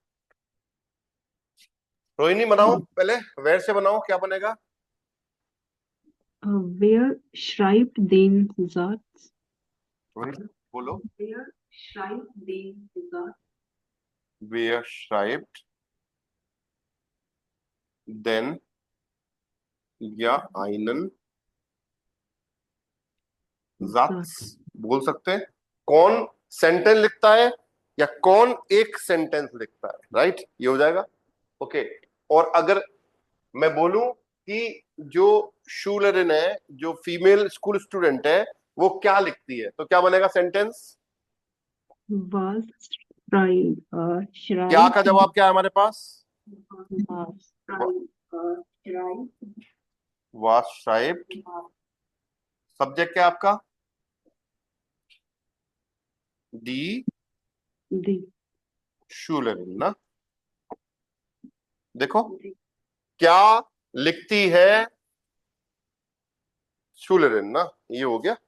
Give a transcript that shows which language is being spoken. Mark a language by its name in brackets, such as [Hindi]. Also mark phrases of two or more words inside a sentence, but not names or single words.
[Hindi] रोहिणी बनाओ, पहले वेयर से बनाओ, क्या बनेगा? [German] Wer schreibt den Satz? [Hindi] रोहिणी बोलो। [German] Wer schreibt den Satz? wer schreibt denn या einen Satz [Hindi] बोल सकते हैं। कौन सेंटेंस लिखता है या कौन एक सेंटेंस लिखता है, राइट? ये हो जाएगा। ओके। और अगर मैं बोलूं कि जो शूलरिन है, जो [English] female school student [Hindi] है, वो क्या लिखती है, तो क्या बनेगा सेंटेंस? [German] Was [Hindi] क्या [German] schreibt [Hindi] का जवाब क्या है हमारे पास? [German] was schreibt was schreibt। [Hindi] सब्जेक्ट क्या है आपका? [German] दी die [Hindi] शूलरिन ना। देखो क्या लिखती है शूलरिन ना, ये हो गया।